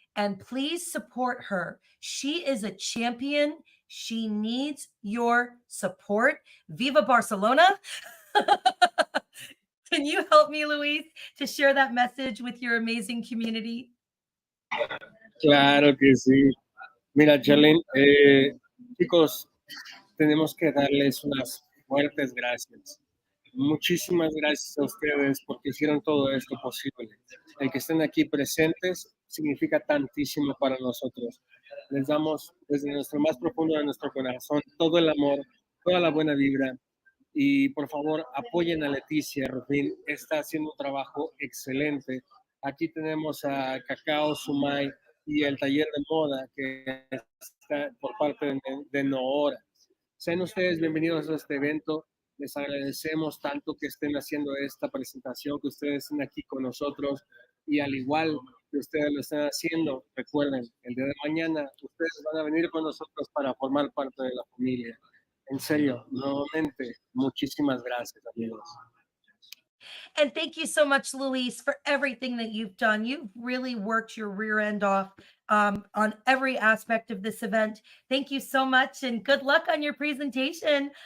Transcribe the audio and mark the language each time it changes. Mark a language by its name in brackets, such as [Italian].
[English] And please support her. She is a champion. She needs your support. [Spanish] Viva Barcelona. [English] Can you help me, Luis, to share that message with your amazing community? [Spanish] Claro que sí. Mira, Charlene, chicos, tenemos que darles unas fuertes gracias. Muchísimas gracias a ustedes porque hicieron todo esto posible. El que estén aquí presentes significa tantísimo para nosotros. Les damos desde nuestro más profundo de nuestro corazón todo el amor, toda la buena vibra. Y por favor, apoyen a Leticia Rufín. Está haciendo un trabajo excelente. Aquí tenemos a Cacao Sumay y el taller de moda que está por parte de Noora. Sean ustedes bienvenidos a este evento. Les agradecemos tanto que estén haciendo esta presentación, que ustedes estén aquí con nosotros y al igual que ustedes lo están haciendo, recuerden, el día de mañana ustedes van a venir con nosotros para formar parte de la familia. En serio, nuevamente, muchísimas gracias, amigos. [English] And thank you so much, Luis, for everything that you've done. You've really worked your rear end off on every aspect of this event. Thank you so much, and good luck on your presentation.